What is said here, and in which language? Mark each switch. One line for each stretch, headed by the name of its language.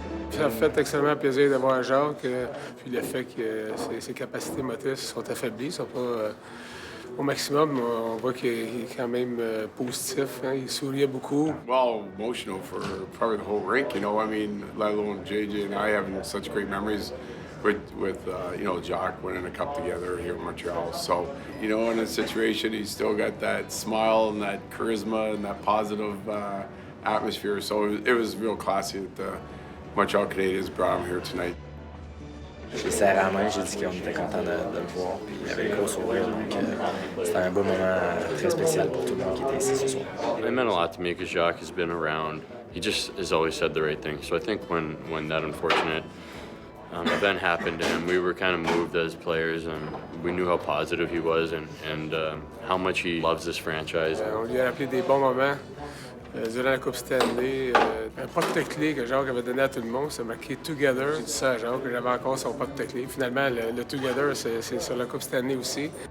French: Ça me fait extrêmement plaisir de voir Jacques, puis le fait que ses capacités motrices sont affaiblies, sont pas au maximum. On voit qu'il est quand même positif, hein? Il souriait beaucoup.
English: Well, emotional for probably the whole rink, you know. I mean, let alone JJ and I having such great memories with you know, Jacques winning a cup together here in Montreal. So, you know, in a situation, he's still got that smile and that charisma and that positive atmosphere. So it was real classy that the Montreal Canadiens brought him here tonight.
French: J'ai serré la main, j'ai dit qu'on était content de le voir, puis il avait le gros sourire, donc c'était un beau moment très spécial pour tout le monde qui était ici ce soir.
English: It meant a lot to me because Jacques has been around. He just has always said the right thing. So I think when that unfortunate event happened to him, we were kind of moved as players, and we knew how positive he was and how much he loves this franchise.
French: On lui a rappelé des bons moments. Durant la Coupe Stanley, un porte-clés que Jacques avait donné à tout le monde, c'est marqué « Together ». J'ai dit ça à Jacques, que j'avais encore son porte-clés. Finalement, le « Together », c'est sur la Coupe Stanley aussi.